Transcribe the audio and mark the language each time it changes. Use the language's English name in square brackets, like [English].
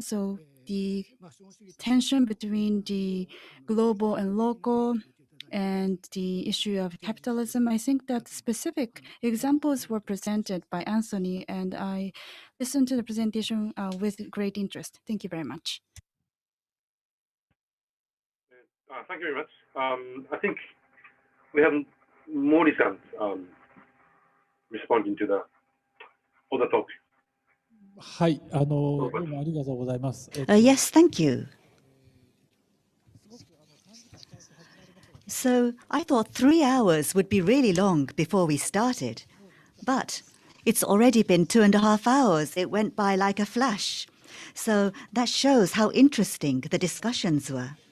[English] So the tension between the global and local and the issue of capitalism, I think that specific examples were presented by Anthony, and I listened to the presentation with great interest. Thank you very much. Thank you very much. I think we have Mori-san responding to the other talk. [Japanese] はい、どうもありがとうございます。 [English] Yes, thank you. So I thought 3 hours would be really long before we started, but it's already been 2.5 hours. It went by like a flash. So that shows how interesting the discussions were.